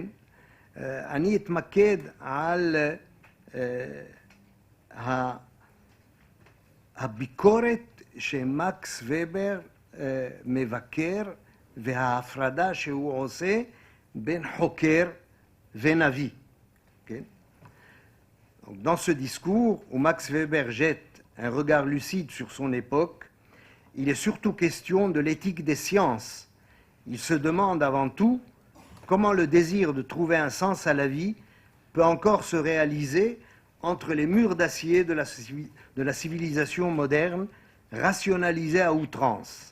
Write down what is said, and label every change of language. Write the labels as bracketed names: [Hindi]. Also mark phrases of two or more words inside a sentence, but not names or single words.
[Hebrew] אני אתמקד על הביקורת שמקס ובר מבקר וההפרדה שהוא עושה בין חוקר ונביא. [French] Okay. Dans ce discours où Max Weber jette un regard lucide sur son époque, il est surtout question de l'éthique des sciences. Il se demande avant tout comment le désir de trouver un sens à la vie peut encore se réaliser entre les murs d'acier de la civilisation moderne, rationalisée à outrance.